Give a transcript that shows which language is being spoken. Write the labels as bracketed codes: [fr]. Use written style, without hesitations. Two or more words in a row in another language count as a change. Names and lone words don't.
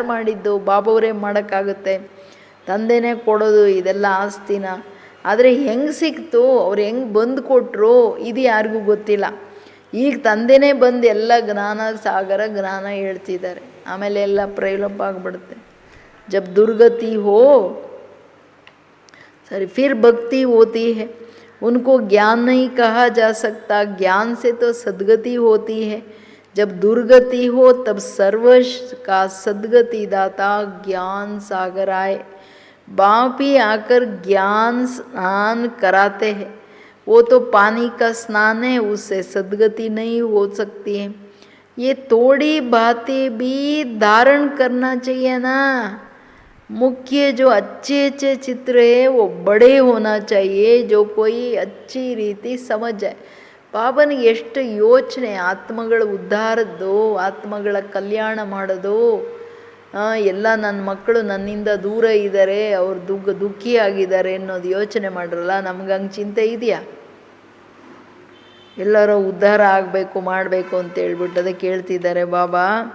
[kn] ಯಾರು ಮಾಡಿದ್ದು? ಬಾಬವರೇ ಮಾಡೋಕ್ಕಾಗುತ್ತೆ. ತಂದೆನೇ ಕೊಡೋದು ಇದೆಲ್ಲ ಆಸ್ತಿನ. ಆದರೆ ಹೆಂಗೆ ಸಿಕ್ತು, ಅವ್ರು ಹೆಂಗೆ ಬಂದು ಕೊಟ್ಟರು, ಇದು ಯಾರಿಗೂ ಗೊತ್ತಿಲ್ಲ. ಈಗ ತಂದೆನೇ ಬಂದು ಎಲ್ಲ ಜ್ಞಾನ ಸಾಗರ ಜ್ಞಾನ ಹೇಳ್ತಿದ್ದಾರೆ. ಆಮೇಲೆ ಎಲ್ಲ ಪ್ರೈಲಪ್ ಆಗಿಬಿಡುತ್ತೆ. [hi] जब दुर्गति हो सॉरी फिर भक्ति होती है. उनको ज्ञान नहीं कहा जा सकता, ज्ञान से तो सद्गति होती है. जब दुर्गति हो तब सर्व का सद्गति दाता ज्ञान सागर आए. बाप ही आकर ज्ञान स्नान कराते हैं. वो तो पानी का स्नान है, उससे सद्गति नहीं हो सकती है. ये थोड़ी बातें भी धारण करना चाहिए ना. मुख्य जो अच्छे अच्छे चित्र है वो बड़े होना चाहिए, जो कोई अच्छी ರೀತಿ समझ जाए. [kn] ಬಾಬನಿಗೆ ಎಷ್ಟು ಯೋಚನೆ, ಆತ್ಮಗಳ ಉದ್ಧಾರದ್ದು, ಆತ್ಮಗಳ ಕಲ್ಯಾಣ ಮಾಡೋದು. ಎಲ್ಲ ನನ್ನ ಮಕ್ಕಳು ನನ್ನಿಂದ ದೂರ ಇದ್ದಾರೆ, ಅವ್ರು ದುಃಖಿಯಾಗಿದ್ದಾರೆ ಅನ್ನೋದು ಯೋಚನೆ ಮಾಡ್ರಲ್ಲ. ನಮ್ಗೆ ಹಂಗೆ ಚಿಂತೆ ಇದೆಯಾ? ಎಲ್ಲರೂ ಉದ್ಧಾರ ಆಗಬೇಕು ಮಾಡಬೇಕು ಅಂತ ಹೇಳ್ಬಿಟ್ಟು ಅದಕ್ಕೆ ಹೇಳ್ತಿದ್ದಾರೆ ಬಾಬಾ.